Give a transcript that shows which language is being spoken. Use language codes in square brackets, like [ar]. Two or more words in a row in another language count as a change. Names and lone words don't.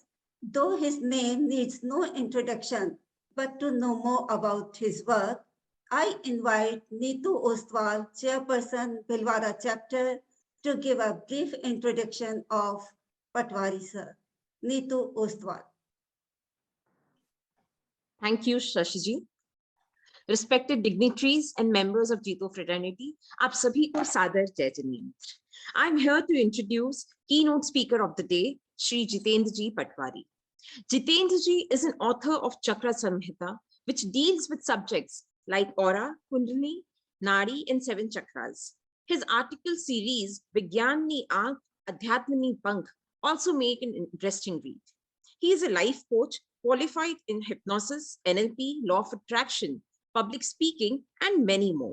[en] Though his name needs no introduction, but to know more about his work, I invite Neetu Ostwal, Chairperson, Bhilwara Chapter, to give a brief introduction of Patwari sir. Neetu Ostwal. Thank you, Shashi ji. Respected dignitaries and members of Jito fraternity, [hi] आप सभी को सादर जय जिनेन्द्र. [en] I'm here to introduce keynote speaker of the day, Shri Jitendra ji Patwari. Jitendra ji is an author of Chakra Samhita, which deals with subjects like aura, kundalini, nadi, and 7 chakras. His article series, Vigyan Ni Aankh, Adhyatma Ni Pankh, also make an interesting read. He is a life coach, qualified in hypnosis, NLP, law of attraction, public speaking, and many more.